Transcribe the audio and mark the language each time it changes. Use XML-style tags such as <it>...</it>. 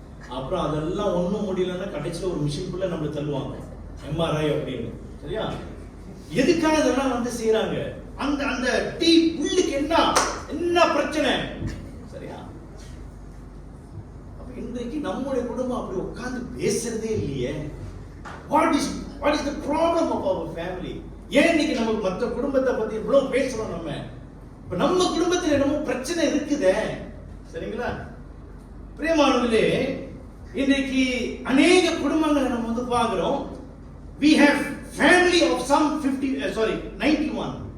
<ta>அப்புறம் அதெல்லாம் ஒன்றும் முடியலன்னா கடைசியில் ஒரு மிஷின்குள்ள நம்ம தள்ளுவாங்க, எம்ஆர்ஐ அப்படின்னு. சரியா? எதுக்காக இதெல்லாம் வந்து செய்யறாங்க? அந்த அந்த டீ உள்ளுக்கு என்ன பிரச்சனை? சரியா? அப்ப இன்றைக்கு நம்முடைய குடும்பம் அப்படி உட்கார்ந்து பேசுறதே இல்லையே.</ta> <en>What is the problem of our family?</en> <ta>ஏன் இன்னைக்கு நம்ம மற்ற குடும்பத்தை பத்தி இவ்வளவு பேசுறோம்? நம்ம குடும்பத்தில் என்னமோ பிரச்சனை இருக்குதே. சரிங்களா? பிரியமானவர்களே, இன்றைக்கு அநேக குடும்பங்களை நம்ம வந்து பார்க்கிறோம்.</ta> <en>We have family of some 91.</en>